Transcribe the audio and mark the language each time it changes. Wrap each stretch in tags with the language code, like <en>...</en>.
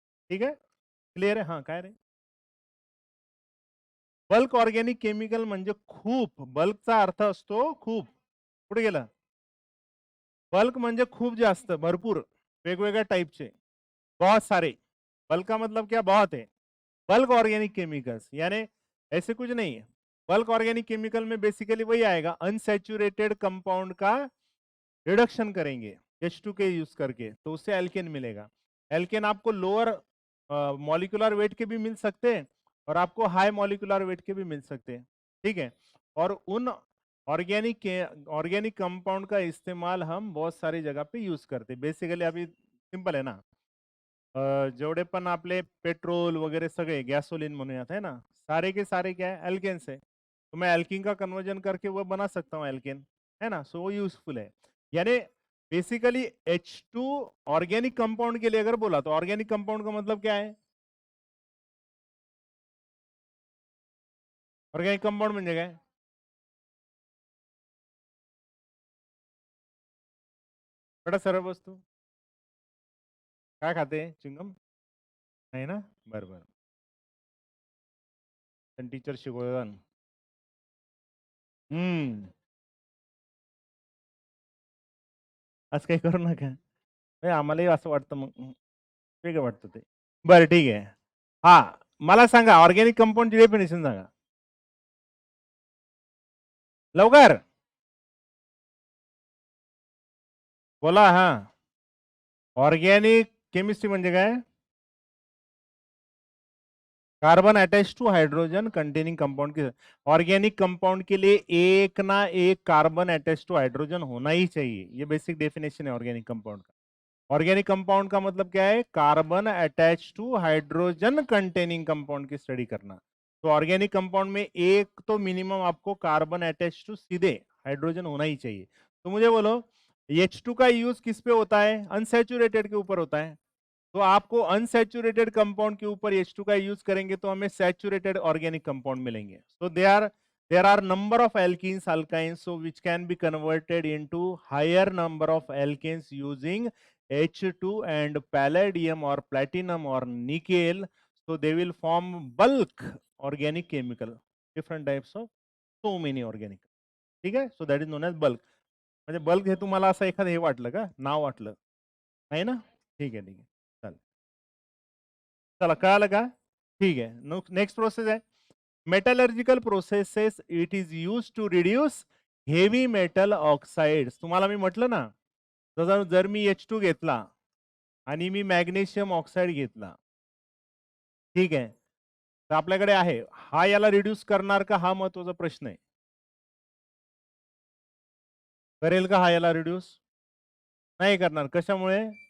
<mr>ठीक आहे, क्लिअर आहे? हा, काय रे? बल्क ऑर्गॅनिक केमिकल म्हणजे खूप. बल्कचा अर्थ असतो खूप. कुठे गेला? बल्क म्हणजे खूप जास्त, भरपूर, वेगवेगळ्या टाइपचे,</mr> <hi>बहुत सारे. बल्क का मतलब क्या? बहुत है. बल्क ऑर्गेनिक केमिकल्स यानी ऐसे कुछ नहीं है. बल्क ऑर्गेनिक केमिकल में बेसिकली वही आएगा, अनसैचुरेटेड कंपाउंड का रिडक्शन करेंगे H2 के यूज करके, तो उससे एल्केन मिलेगा. एल्केन आपको लोअर मॉलिक्यूलर वेट के भी मिल सकते हैं और आपको हाई मॉलिक्यूलर वेट के भी मिल सकते हैं. ठीक है. और उन ऑर्गेनिक कंपाउंड का इस्तेमाल हम बहुत सारी जगह पे यूज करते हैं. बेसिकली अभी सिंपल है ना,</hi> <mr>जेवढे पण आपले पेट्रोल वगैरह सगळे गैसोलीन म्हणूयात</mr> <hi>है ना, सारे के सारे क्या है? एल्केन्स है. तो मैं एल्किन का कन्वर्जन करके वो बना सकता हूँ एल्केन, है ना. सो वो यूजफुल है. यानी बेसिकली H2 ऑर्गेनिक कंपाउंड के लिए अगर बोला तो ऑर्गेनिक कंपाउंड का मतलब क्या है?</hi> <mr>ऑर्गेनिक कंपाउंड म्हणजे काय? कडा सरळ वस्तू. काय खाते? चिंगम नाही ना? बरं बरं. टीचर शिकवतात. असं काही करू नका. आम्हालाही असं वाटतं, मग वेगळं वाटतं ते. बरं ठीक आहे. हा, मला सांगा ऑर्गेनिक कंपाऊंडची डेफिनेशन सांगा लवकर. बोला. हा, ऑर्गेनिक केमिस्ट्री म्हणजे काय?</mr> <hi>Carbon attach to hydrogen containing compound के. ऑर्गेनिक कंपाउंड के लिए एक ना एक कार्बन अटैच टू हाइड्रोजन होना ही चाहिए. ये बेसिक डेफिनेशन है ऑर्गेनिक कंपाउंड का. ऑर्गेनिक कंपाउंड का मतलब क्या है? Carbon attach to hydrogen containing compound की स्टडी करना. तो ऑर्गेनिक कंपाउंड में एक तो मिनिमम आपको कार्बन अटैच टू सीधे हाइड्रोजन होना ही चाहिए. तो मुझे बोलो H2 का यूज किस पे होता है? अनसैचुरेटेड के ऊपर होता है. तो आपको अनसैचुरेटेड कंपाउंड के ऊपर H2 का यूज करेंगे तो हमें सैचुरेटेड ऑर्गेनिक कंपाउंड मिलेंगे. सो</hi> <en>there are number of alkenes, alkynes, so which can be converted into higher number of alkanes using H2 and palladium or platinum or nickel. So they will form bulk organic chemical, different types of so many organic.</en> <mr>ठीक आहे.</mr> <en>So that is known as bulk.</en> <mr>म्हणजे bulk हे तुम्हाला असं एखादं हे वाटलं का, नाव वाटलं नाही ना? ठीक आहे, ठीक आहे, चालेल. चला कळालं का? ठीक आहे. नेक्स्ट प्रोसेस आहे metallurgical processes.</mr> <en>It is use to reduce heavy metal oxides.</en> <mr>तुम्हाला मी म्हटलं ना, जर मी H2 घेतला आणि मी मॅग्नेशियम ऑक्साईड घेतला, ठीक आहे, तर आपल्याकडे आहे, हा याला रिड्यूस करणार का, हा महत्वाचा प्रश्न आहे. करेल का हा याला रिड्यूस? नाही करणार. कशामुळे?</mr>